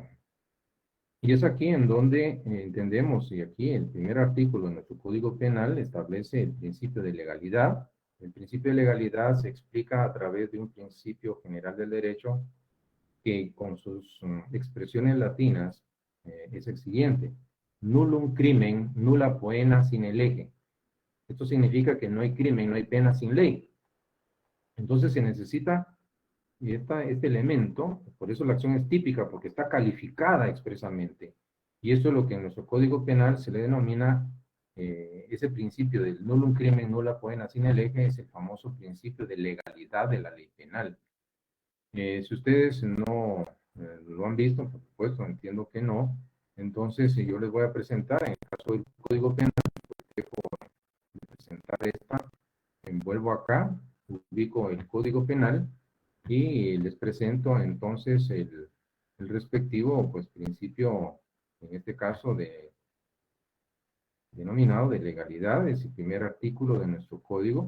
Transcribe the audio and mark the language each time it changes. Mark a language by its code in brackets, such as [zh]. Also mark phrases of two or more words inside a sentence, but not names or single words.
[es] Y es aquí en donde entendemos, y aquí el primer artículo de nuestro Código Penal establece el principio de legalidad. El principio de legalidad se explica a través de un principio general del derecho que con sus expresiones latinas es el siguiente: [la] nullum crimen, nulla poena sine lege. [es] Esto significa que no hay crimen, no hay pena sin ley. Entonces se necesita este elemento, por eso la acción es típica, porque está calificada expresamente. Y esto es lo que en nuestro Código Penal se le denomina ese principio del [la] nullum crimen, nulla poena sine lege, [es] es el famoso principio de legalidad de la ley penal. Si ustedes no lo han visto, por supuesto, entiendo que no, entonces yo les voy a presentar, en el caso del Código Penal, dejo de presentar esta, vuelvo acá, ubico el Código Penal y les presento entonces el respectivo, pues, principio, en este caso, denominado de legalidad, es el primer artículo de nuestro código.